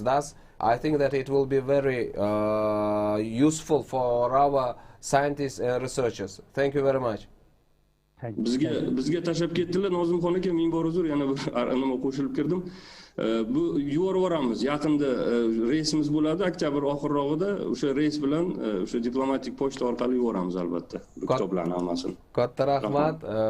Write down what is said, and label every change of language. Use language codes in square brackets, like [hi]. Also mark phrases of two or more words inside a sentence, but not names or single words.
[en] Thus, I think that it will be very useful for our scientists and researchers. Thank you very much. [uz] Bizga tashlab ketdilar, Nozimxon aka, ming bor uzr, yana bir nima qo'shilib kirdim. Bu yuborib yuboramiz. Yaqinda reysimiz bo'ladi, oktyabr oxirrog'ida o'sha reys bilan o'sha diplomatik pochta orqali yuboramiz albatta bu kitoblarni hammasini. Katta rahmat.